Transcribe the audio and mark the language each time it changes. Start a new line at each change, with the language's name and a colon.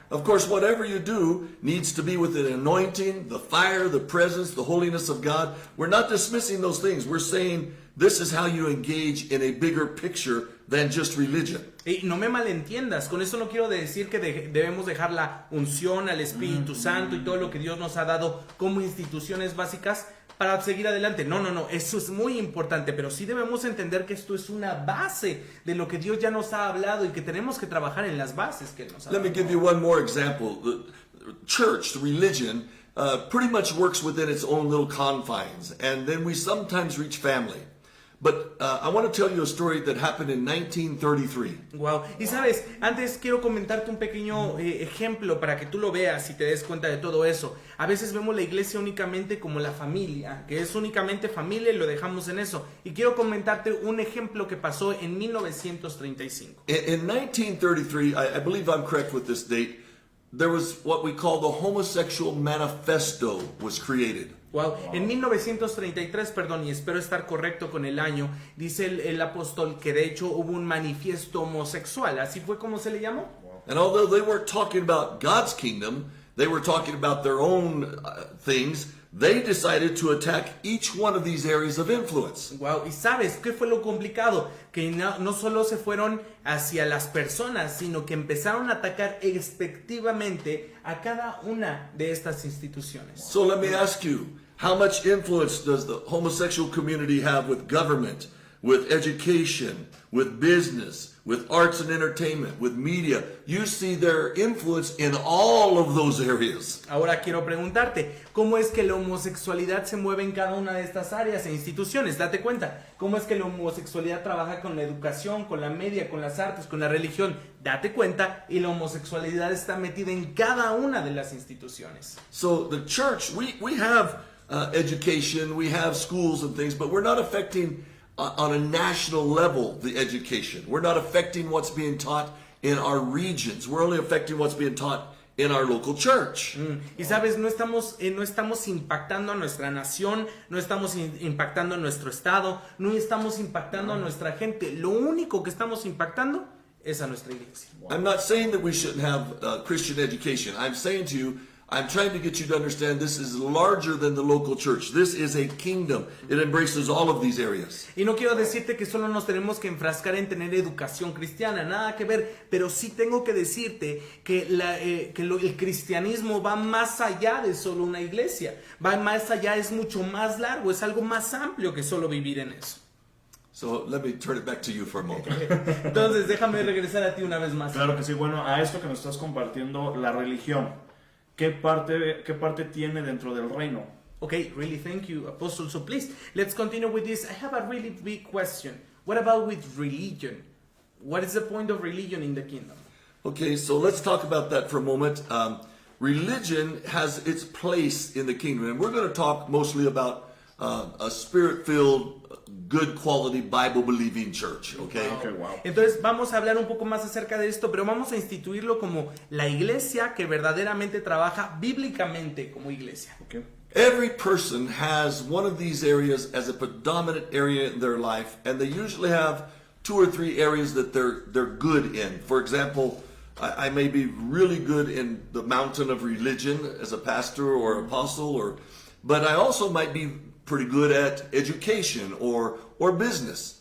English: Of course, whatever you do needs to be with the anointing, the fire, the presence, the holiness of God. We're not dismissing those things. We're saying this is how you engage in a bigger picture than just religion.
Spanish: Y no me malentiendas, con eso no quiero decir que debemos dejar la unción al Espíritu Santo y todo lo que Dios nos ha dado como instituciones básicas para seguir adelante. No, eso es muy importante, pero sí debemos entender que esto es una base de lo que Dios ya nos ha hablado y que tenemos que trabajar en las bases que Él nos ha dado.
English: Let me give you one more example. The church, the religion, pretty much works within its own little confines, and then we sometimes reach family. But I want to tell you a story that happened in 1933. Wow.
Spanish: Y sabes, antes quiero comentarte un pequeño ejemplo para que tú lo veas y te des cuenta de todo eso. A veces vemos la iglesia únicamente como la familia, que es únicamente familia y lo dejamos en eso. Y quiero comentarte un ejemplo que pasó en 1935.
English: In 1933, I believe I'm correct with this date, there was what we call the Homosexual Manifesto was created. Wow.
Spanish: En 1933, perdón, y espero estar correcto con el año, dice el apóstol que de hecho hubo un manifiesto homosexual, ¿así fue como se le llamó?
English: And although they weren't talking about God's kingdom, they were talking about their own things, they decided to attack each one of these areas of influence.
Spanish: Wow, y sabes, ¿qué fue lo complicado? Que no solo se fueron hacia las personas, sino que empezaron a atacar expectivamente a cada una de estas instituciones.
English: So let me ask you, how much influence does the homosexual community have with government, with education, with business, with arts and entertainment, with media? You see their influence in all of those areas.
Spanish: Ahora quiero preguntarte, ¿cómo es que la homosexualidad se mueve en cada una de estas áreas e instituciones? Date cuenta, ¿cómo es que la homosexualidad trabaja con la educación, con la media, con las artes, con la religión? Date cuenta, y la homosexualidad está metida en cada una de las instituciones.
English: So the church, we have education, we have schools and things, but we're not affecting on a national level the education. We're not affecting what's being taught in our regions. We're only affecting what's being taught in our local church.
Spanish: Y sabes, no estamos impactando a nuestra nación, no estamos impactando a nuestro estado, no estamos impactando a nuestra gente. Lo único que estamos impactando es a nuestra iglesia.
English: I'm not saying that we shouldn't have Christian education. I'm saying to you, I'm trying to get you to understand this is larger than the local church. This is a kingdom. It embraces all of these areas.
Spanish: Y no quiero decirte que solo nos tenemos que enfrascar en tener educación cristiana, nada que ver, pero sí tengo que decirte que el cristianismo va más allá de solo una iglesia, va más allá, es mucho más largo, es algo más amplio que solo vivir en eso.
English: So let me turn it back to you for a moment.
Spanish: Entonces, déjame regresar a ti una vez más. Claro que sí. Bueno, a esto que nos estás compartiendo, la religión, qué parte tiene dentro del reino?
English: Okay, really thank you, Apostle. So please, let's continue with this. I have a really big question. What about with religion? What is the point of religion in the kingdom? Okay, so let's talk about that for a moment. Religion has its place in the kingdom, and we're going to talk mostly about a spirit-filled, good quality Bible-believing church, okay? Okay, wow.
Spanish: Entonces vamos a hablar un poco más acerca de esto, pero vamos a instituirlo como la iglesia que verdaderamente trabaja bíblicamente como iglesia.
English: Okay. Every person has one of these areas as a predominant area in their life, and they usually have 2 or 3 areas that they're good in. For example, I may be really good in the mountain of religion as a pastor or apostle, but I also might be pretty good at education or business.